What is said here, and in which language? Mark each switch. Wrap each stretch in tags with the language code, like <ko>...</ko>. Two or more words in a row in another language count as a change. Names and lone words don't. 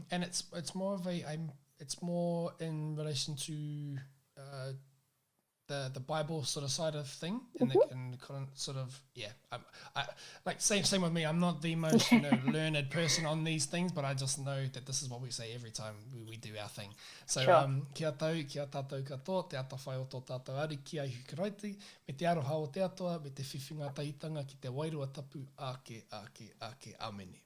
<en>And it's more of it's more in relation to the Bible sort of side of thing, and the sort of I like same with me. I'm not the most learned person on these things, but I just know that this is what we say every time we do our thing.</en> <mi>So kia tātou katoa, te ata whai o tō tātou ari ki ai hukaraiti, me te aroha o te atoa, me te whiwhinga tahitanga ki te wairua tapu ake amene.</mi>